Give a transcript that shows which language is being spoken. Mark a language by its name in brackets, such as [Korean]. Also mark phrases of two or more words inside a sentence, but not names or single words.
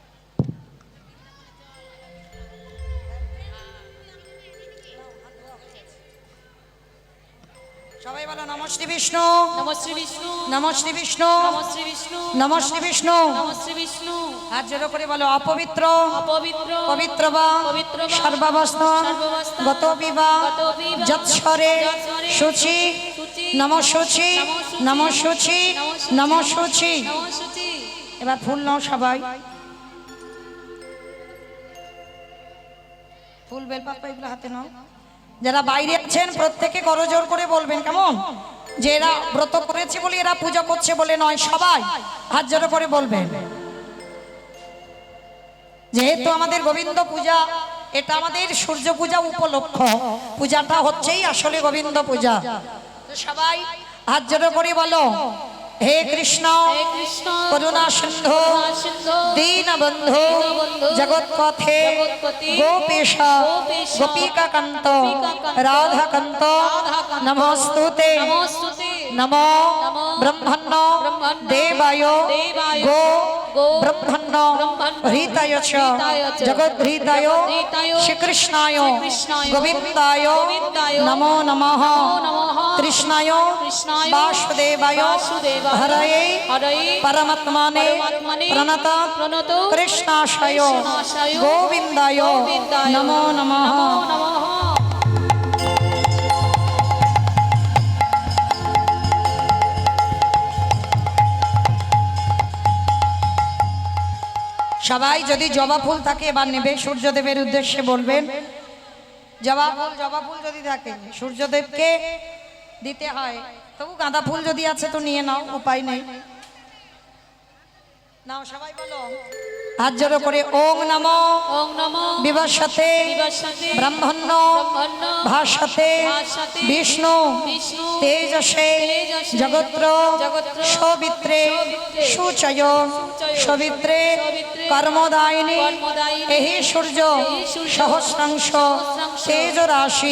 [Bangla] সবাই বলো [Sanskrit] নমঃ শ্রী বিষ্ণু, নমঃ শ্রী বিষ্ণু, নমঃ শ্রী বিষ্ণু, নমঃ শ্রী বিষ্ণু, নমঃ শ্রী বিষ্ণু। নমঃ শ্রী বিষ্ণু। [Bangla] হাত জোড়ো করে বলো অপবিত্র [Sanskrit] অপবিত্র পবিত্র বা পবিত্র বা সর্বাবস্থা সর্বাবস্থা গত বিবা গত বিবা যৎসরে যৎসরে শুচি শুচি নমঃ শুচি নমঃ শুচি নমঃ শুচি। নমঃ শুচি। [Bangla] এবার ফুল নাও সবাই, ফুল বেলপাতা এগুলো হাতে নাও। যারা বাইরে আছেন প্রত্যেকে করজোর করে বলবেন, কেমন? যে এরা ব্রত করেছে বলে এরা পূজা করছে বলে নয়, সবাই হাত জোড়ো করে বলবেন। যেহেতু আমাদের গোবিন্দ পূজা, এটা আমাদের সূর্য পূজা উপলক্ষ, পূজাটা হচ্ছেই আসলে গোবিন্দ পূজা। তো সবাই হাত জোড়ো করে বলো [Sanskrit] হে কৃষ্ণ হে কৃষ্ণ করুণা সিন্ধু করুণা সিন্ধু দীনবন্ধু দীনবন্ধু জগৎপথে জগৎপথে গোপেশ গোপেশ গোপিকাকান্ত গোপিকাকান্ত রাধাকান্ত রাধাকান্ত নমস্তুতে নমস্তুতে নমো নমো ব্রহ্মণ্য ব্রহ্মণ্য দেবায় দেবায় গো গো ব্রহ্মণ্য ব্রহ্মণ্য হৃতায় চ হৃতায় চ জগদ্হৃতায় জগদ্হৃতায় শ্রীকৃষ্ণায় শ্রীকৃষ্ণায় গোবিন্দায় গোবিন্দায় নমো নমঃ নমঃ কৃষ্ণায় কৃষ্ণায় বাসুদেবায় বাসুদেবায় হরয়ে হরয়ে পরমাত্মনে পরমাত্মনে প্রণত প্রণত কৃষ্ণাশয় কৃষ্ণাশয় গোবিন্দায় গোবিন্দায় নমো নমঃ। নমো নমঃ। [Bangla] সবাই যদি জবা ফুল থাকে এবার নেবে, সূর্যদেবের উদ্দেশ্যে বলবেন। জবা ফুল যদি থাকে সূর্যদেবকে দিতে হয়, তবু গাঁদা ফুল যদি আছে তো নিয়ে নাও, উপায় নেই। নাও সবাই বলো হাত জোড়ো করে [Sanskrit] ওং নমো ওং নমো বিবস্বতে বিবস্বতে ব্রহ্মণ্য ব্রহ্মণ্য ভাসতে ভাসতে বিষ্ণু বিষ্ণু তেজসে তেজসে জগত্র জগত্র সবিত্রে সবিত্রে সুচয় সবিত্রে সবিত্রে কর্মদায়িনী কর্মদায়িনী এহি সূর্য এহি সূর্য সহস্রাংশ সহস্রাংশ তেজ রাশি